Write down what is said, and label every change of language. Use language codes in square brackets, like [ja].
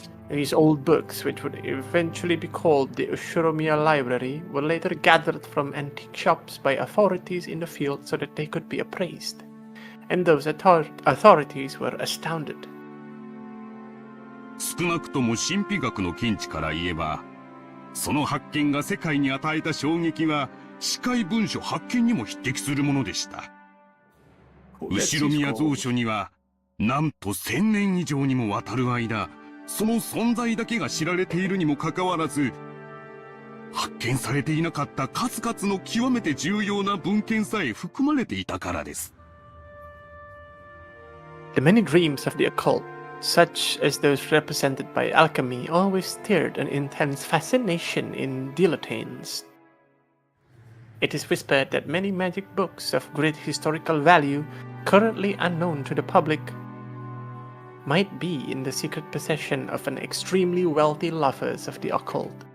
[en] These old books, which would eventually be called the Ushiromiya Library, were later gathered from antique shops by authorities in the field so that they could be appraised. And those authorities were astounded. [ja] 少なくとも神秘学の見地から言えば、その発見が世界に与えた衝撃は司会文書発見にも匹敵するものでした。後ろ宮蔵書には、なんと1000年以上にもわたる間、その存在だけが知られているにもかかわらず、発見されていなかった数々の極めて重要な文献さえ含まれていたからです。 [en] The many dreams of the occult, such as those represented by alchemy, always stirred an intense fascination in dilettantes. It is whispered that many magic books of great historical value, currently unknown to the public, might be in the secret possession of an extremely wealthy lovers of the occult.